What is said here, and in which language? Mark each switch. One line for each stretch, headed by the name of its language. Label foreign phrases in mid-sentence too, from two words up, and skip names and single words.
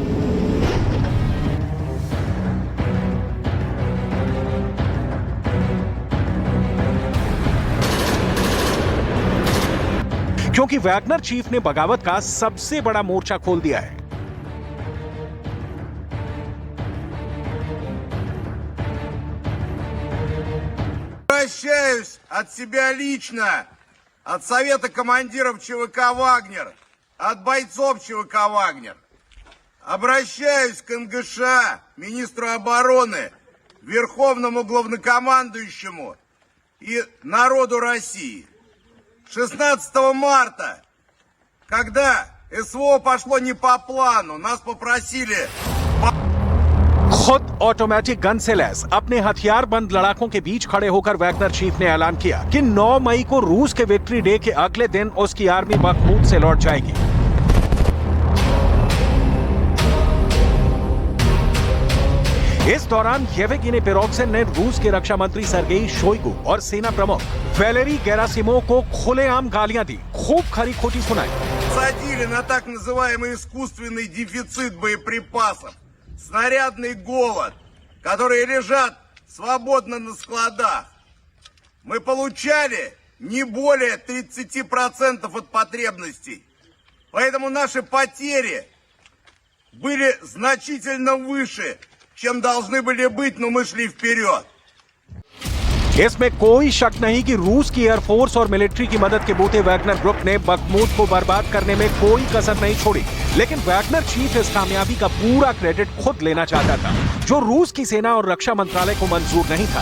Hindi: क्योंकि वैगनर चीफ ने बगावत का सबसे बड़ा मोर्चा खोल दिया है।
Russian: Обращаюсь от себя лично, от Совета командиров ЧВК «Вагнер», от бойцов ЧВК «Вагнер». Обращаюсь к НГШ, министру обороны, верховному главнокомандующему и народу России. 16 марта, когда СВО пошло не по плану, нас попросили...
Hindi: खुद
English: automatic gun
Hindi: से लैस अपने हथियार बंद लड़ाकों के बीच खड़े होकर वैगनर चीफ ने ऐलान किया कि 9 मई को रूस के विक्ट्री डे के अगले दिन उसकी आर्मी बखमूत से लौट जाएगी। इस दौरान येवेगिनी पिरोग्जिन ने रूस के रक्षा मंत्री सर्गेई शोइगु और सेना प्रमुख वैलेरी गेरासिमोव को खुलेआम गालियां दी, खूब खरी खोटी सुनाई।
Russian: Садили на так называемый искусственный дефицит боеприпасов. Снарядный голод, которые лежат свободно на складах. Мы получали не более 30% от потребностей. Поэтому наши потери были значительно выше, чем должны были быть, но мы шли вперед.
Hindi: इसमें कोई शक नहीं कि रूस की एयरफोर्स और मिलिट्री की मदद के बूते वैगनर ग्रुप ने बखमूत को बर्बाद करने में कोई कसर नहीं छोड़ी। लेकिन वैगनर चीफ इस कामयाबी का पूरा क्रेडिट खुद लेना चाहता था, जो रूस की सेना और रक्षा मंत्रालय को मंजूर नहीं था।